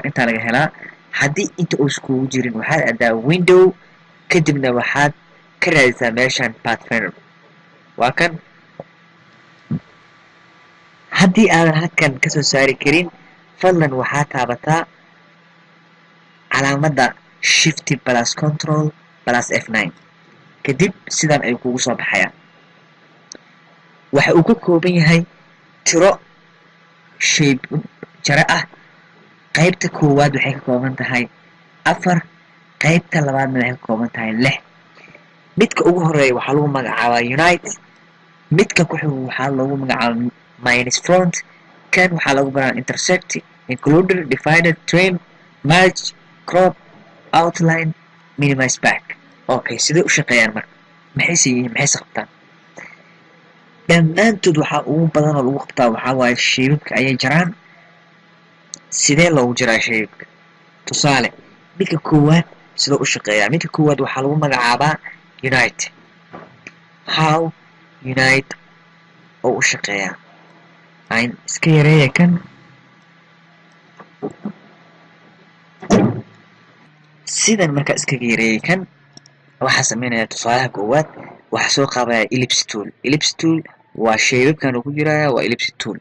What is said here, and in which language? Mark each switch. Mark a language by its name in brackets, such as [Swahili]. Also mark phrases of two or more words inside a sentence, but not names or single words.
[Somali] intaa laga helaa haddii inta uu iskugu jirin waxaad aadaa window, kadibna waxaad ka raadisaa meeshan Pathfinder. waa kan. haddii aadan halkan kasoo saari karin fadlan waxaa taabataa calaamadda [English] shift plus control plus F9, [Somali] kadib sidan ayuu kugu soo baxayaa. waxa uu ka kooban yahay tiro shape jare ah. qaybta koowaad waxay ka kooban tahay 4, qaybta labaadna waxay ka kooban tahay 6. midka ugu horeeya waxaa lagu magacaabaa unite, midka ku xiga waxaa lagu magacaabaa [English] minus front, [Somali] kan waxaa lagu baraa intersect, includer, [English] divided, trim, merge, crop, outline, minimize back. [Somali] okay, sidee u shaqeeyaan marka? maxayse yihiin, maxayse qabtaan? dhammaantood waxaa ugu badan oo lagu qabtaa waxaa waaye shaybabka ayay jaraan. sidee loogu jaraa shaybabka? tusaale, midka koowaad sidoo u shaqeeyaa. midka koowaad waxaa lagu magacaabaa unite. how unite oo u shaqeeyaa? aan iska yareeya kan. sidan markaa iskaga yareeyay kan waxaa sameynaya tusaalaha koowaad. waxaa soo qaabaya [English] ellipse tool. ellipse tool [Somali] waa shaybabkan uu ku jiraya, waa [English] ellipse tool.